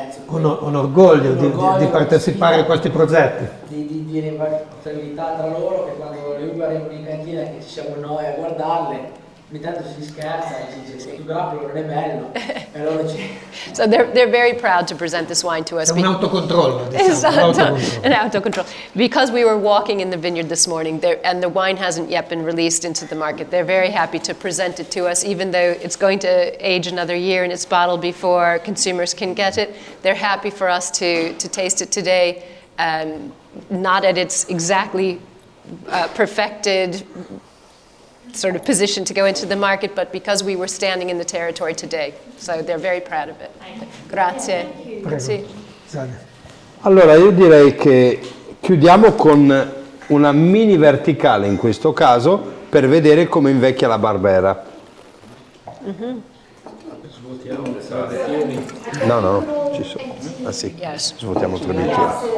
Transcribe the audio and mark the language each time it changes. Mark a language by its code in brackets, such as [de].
[it] orgoglio di partecipare a questi progetti. di ripartibilità tra loro, che quando le uve arrivano in cantina che ci siamo noi a guardarle, ogni tanto si scherza e si dice questo grappolo non è bello, e allora [en] So they're very proud to present this wine to us. [it] C'è un autocontrollo, diciamo, [en] Esatto, an autocontrol. Because we were walking in the vineyard this morning, and the wine hasn't yet been released into the market, they're very happy to present it to us, even though it's going to age another year in its bottle before consumers can get it. They're happy for us to taste it today, not at its exactly perfected sort of position to go into the market, but because we were standing in the territory today. So they're very proud of it. [it] Grazie. Prego. Sì. Allora io direi che chiudiamo con una mini verticale in questo caso per vedere come invecchia la Barbera. No, ci sono. Ah sì, svuotiamo 3 bicchieri.